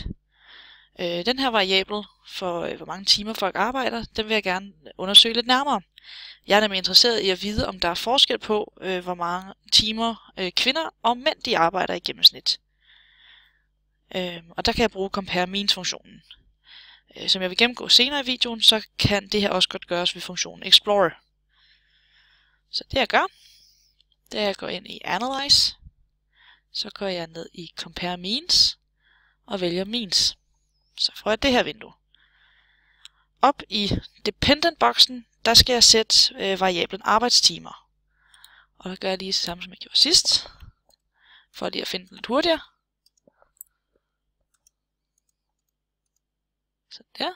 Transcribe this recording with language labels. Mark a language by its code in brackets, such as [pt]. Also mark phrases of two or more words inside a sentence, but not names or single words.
[da] Den her variabel for hvor mange timer folk arbejder, den vil jeg gerne undersøge lidt nærmere. Jeg er nemlig interesseret i at vide, om der er forskel på, hvor mange timer kvinder og mænd de arbejder i gennemsnit. Og der kan jeg bruge [en] compare means [da] funktionen. Som jeg vil gennemgå senere i videoen, så kan det her også godt gøres ved funktionen explore. Så det jeg gør, det er at jeg går ind i Analyze, så går jeg ned i [en] compare means [da] og vælger means. Så får jeg det her vindue. Op i dependent-boksen, der skal jeg sætte variablen arbejdstimer. Og der gør jeg lige det samme, som jeg gjorde sidst, for lige at finde den lidt hurtigere. Så der.